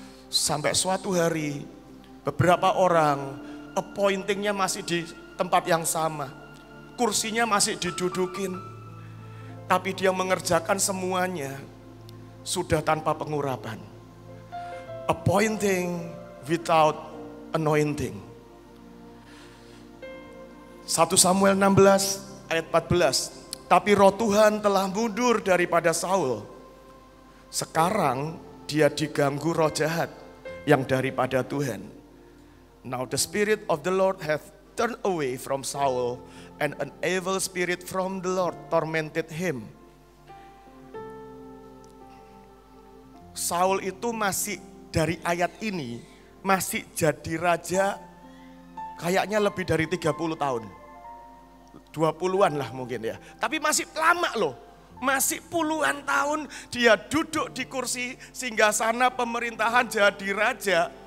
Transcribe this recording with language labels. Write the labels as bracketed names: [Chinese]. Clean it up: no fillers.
[Indonesian] Sampai suatu hari, beberapa orang appointingnya masih di tempat yang sama, kursinya masih didudukin, tapi dia mengerjakan semuanya sudah tanpa pengurapan. [English] Appointing without anointing. [Indonesian] 1 Samuel 16 ayat 14. Tapi roh Tuhan telah mundur daripada Saul. Sekarang dia diganggu roh jahat yang daripada Tuhan. [English] Now the spirit of the Lord hath turned away from Saul, and an evil spirit from the Lord tormented him. [Indonesian] Saul itu masih dari ayat ini masih jadi raja kayaknya lebih dari 30 tahun. 20-an lah mungkin ya. Tapi masih lama loh. Masih puluhan tahun dia duduk di kursi singgasana pemerintahan jadi raja.